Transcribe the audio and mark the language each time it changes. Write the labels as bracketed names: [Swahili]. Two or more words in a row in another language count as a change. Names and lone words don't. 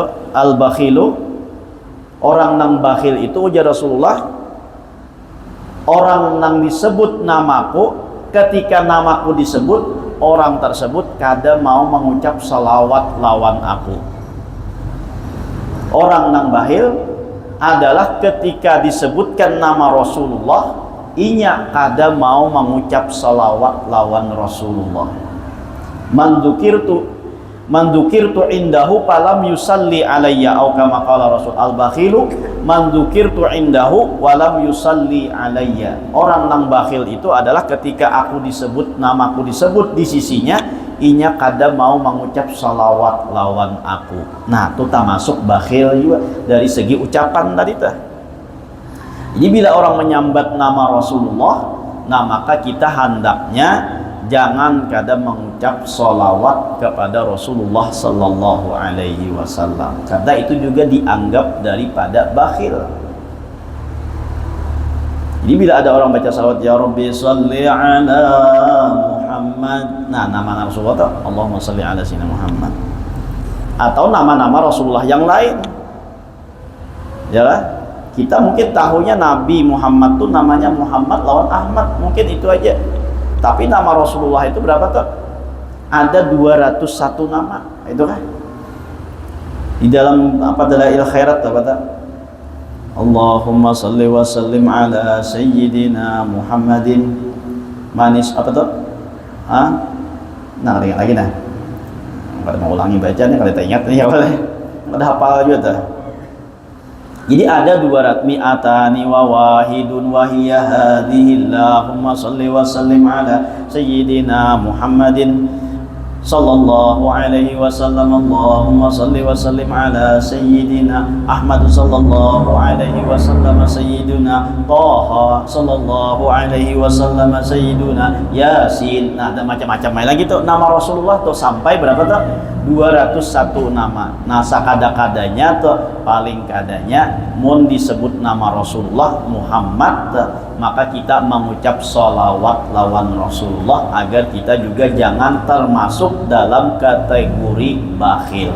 [Banjar] Al-bakhilu, orang nang bakhil itu ujar Rasulullah, orang nang disebut namaku, ketika namaku disebut orang tersebut kada mau mengucap salawat lawan aku. Orang nang bakhil adalah ketika disebutkan nama Rasulullah inya kada mau mengucap salawat lawan Rasulullah. [Arabic] من ذكرت عنده فلم يصل علي, atau كما قال الرسول البخيل من ذكرت عنده ولم يصل علي. [Indonesian] Orang yang bakhil itu adalah ketika aku disebut, namaku disebut di sisinya, [Banjar] inya kada mau mengucap salawat lawan aku. Nah itu tak masuk bakhil juga dari segi ucapan tadi tah. Jadi bila orang menyambat nama Rasulullah, nah maka kita hendaknya jangan kada mengucap sholawat kepada Rasulullah sallallahu alaihi wasallam, [Indonesian] karena itu juga dianggap daripada bakhil. Jadi bila ada orang baca sholawat [Arabic] يا رب صل على محمد, [Indonesian] nah nama-nama Rasulullah itu [Arabic] اللهم صل على سيدنا محمد, [Indonesian] atau nama-nama Rasulullah yang lain, ya lah. [Banjar] Kita mungkin tahunya Nabi Muhammad tuh namanya Muhammad lawan Ahmad, mungkin itu aja. [Indonesian] Tapi nama Rasulullah itu berapa tuh? Ada 201 nama, itu kan? Di dalam apa dalail khairat apa tuh? [Arabic] اللهم صل وسلم على سيدنا محمد manis [Indonesian] apa tuh? [Banjar] Nah lagi nah. [Indonesian] Kalau mau ulangi bacanya kalau ingat nih ya boleh. [Banjar] Ada hafal juga tuh. [Indonesian] Jadi ada [Arabic] 200 مائتان وواحد وهي هذه اللهم صل وسلم على سيدنا محمد صلى الله عليه وسلم. اللهم صل وسلم على سيدنا أحمد صلى الله عليه وسلم سيدنا طه صلى الله عليه وسلم سيدنا ياسين. [Indonesian] Nah ada macam-macam lagi tuh nama Rasulullah tuh, sampai berapa tuh? 201 nama. [Banjar] Nah sakada-kadanya tuh paling kadanya mun disebut nama Rasulullah Muhammad, maka kita mengucap sholawat lawan Rasulullah agar kita juga jangan termasuk dalam kategori bakhil.